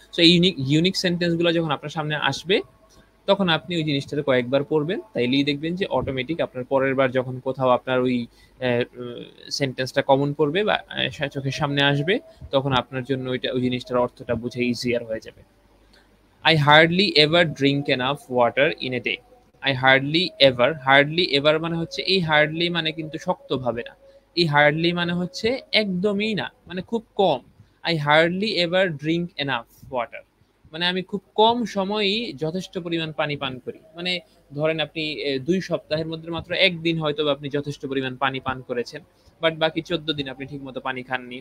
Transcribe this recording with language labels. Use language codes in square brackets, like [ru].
[bn] So এই unique সেন্টেন্সগুলো যখন আপনার সামনে আসবে, তখন আপনি ওই জিনিসটাতে কয়েকবার পড়বেন, তাইলেই দেখবেন যে অটোমেটিক আপনার পরের বার যখন কোথাও আপনার ওই সেন্টেন্সটা কমন পড়বে বা চোখের সামনে আসবে, তখন আপনার জন্য ওই জিনিসটার অর্থটা বুঝে ইজিয়ার হয়ে যাবে। [en] I hardly ever drink enough water in a day. I hardly ever [bn] মানে হচ্ছে এই হার্ডলি মানে কিন্তু শক্তভাবে না, এই হার্ডলি মানে হচ্ছে একদমই না, মানে খুব কম। [en] I hardly ever drink enough water [bn] মানে আমি খুব কম সময়ই যথেষ্ট পরিমাণ পানি পান করি। মানে ধরেন আপনি 2 সপ্তাহের মধ্যে মাত্র 1 দিন হয়তোবা আপনি যথেষ্ট পরিমাণ পানি পান করেছেন, বাট বাকি 14 দিন আপনি ঠিকমতো পানি খাননি।